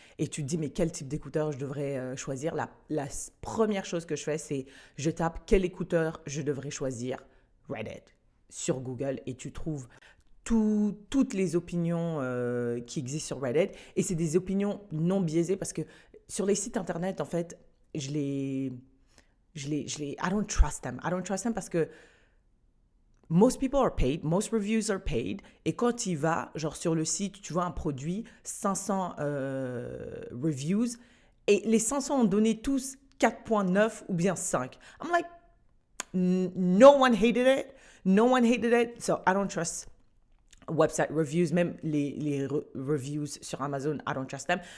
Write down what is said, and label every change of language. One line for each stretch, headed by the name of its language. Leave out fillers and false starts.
French: Et tu te dis, mais quel type d'écouteurs je devrais choisir. La première chose que je fais, c'est je tape quel écouteur je devrais choisir. Reddit sur Google et tu trouves toutes les opinions qui existent sur Reddit. Et c'est des opinions non biaisées parce que sur les sites internet, en fait,
English: I don't trust them. I don't trust them
French: parce que
English: most people are paid, most reviews are paid.
French: Et quand tu vas, genre sur le site, tu vois un produit, 500 reviews, et les 500 ont donné tous 4,9 ou bien 5.
English: I'm like, no one hated it. No one hated it. So I don't trust website reviews,
French: même les reviews sur Amazon,
English: I don't trust them.